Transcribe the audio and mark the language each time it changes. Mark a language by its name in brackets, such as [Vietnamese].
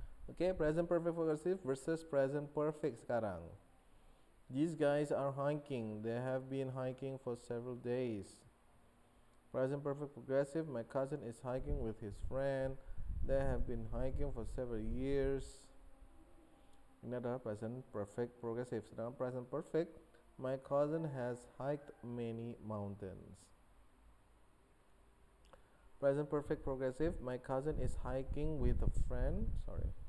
[English] Okay, present perfect progressive versus present perfect sekarang. These guys are hiking. They have been hiking for several days. Present perfect progressive. My cousin is hiking with his friend. They have been hiking for several years. [Indonesian] Ini adalah present perfect progressive. [English] Sedangkan present perfect, my cousin has hiked many mountains. Present perfect progressive, my cousin is hiking with a friend. Sorry.